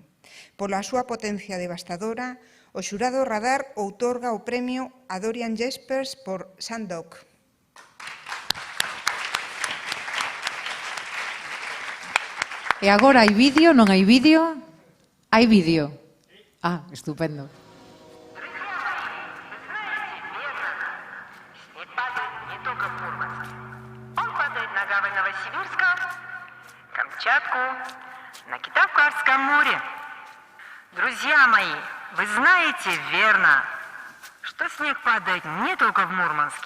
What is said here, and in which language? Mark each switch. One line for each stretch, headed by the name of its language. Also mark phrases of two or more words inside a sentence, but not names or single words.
Galician: Pola súa potencia devastadora, o xurado Radar outorga o premio a Dorian Jaspers por Sandok. E agora hai vídeo, non hai vídeo? Hai vídeo. Ah, estupendo.
Russian: Камчатку, на Китайском море. Друзья мои, вы знаете верно, что снег падает не только в Мурманске.